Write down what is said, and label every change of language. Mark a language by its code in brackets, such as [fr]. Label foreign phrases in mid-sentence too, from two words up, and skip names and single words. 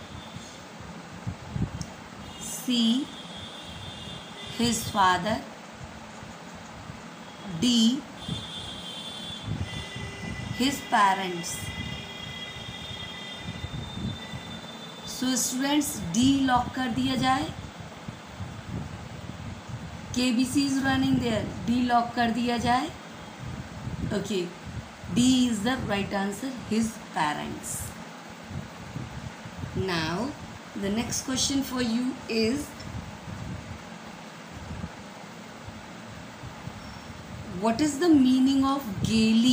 [en] C. His father. D. His parents. So students, D lock [hi] कर दिया जाए. [en] KBC is running there. D lock [hi] कर दिया जाए. [en] Okay. D is the right answer, his parents. Now the next question for you is, what is the meaning of gaily?